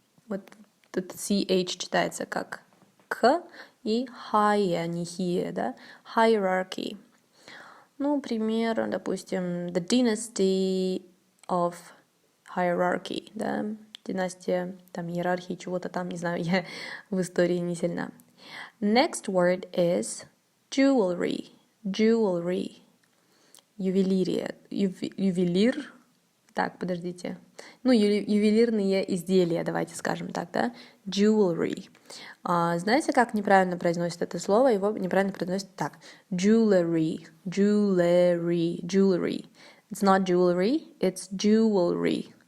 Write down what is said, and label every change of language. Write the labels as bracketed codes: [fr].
[ru] Вот тут CH читается как К и high, не hie, да? [en] Hierarchy. [ru] Ну, пример, допустим, [en] the dynasty of hierarchy, [ru] да? Династия, там, иерархии, чего-то там, не знаю, я в истории не сильна. [en] Next word is jewelry. [ru] Ювелир. Так, подождите. Ну, ювелирные изделия, давайте скажем так, да? [en] Jewelry. [ru] Знаете, как неправильно произносит это слово? Его неправильно произносит так. [en] Jewelry. It's not jewelry, it's jewelry.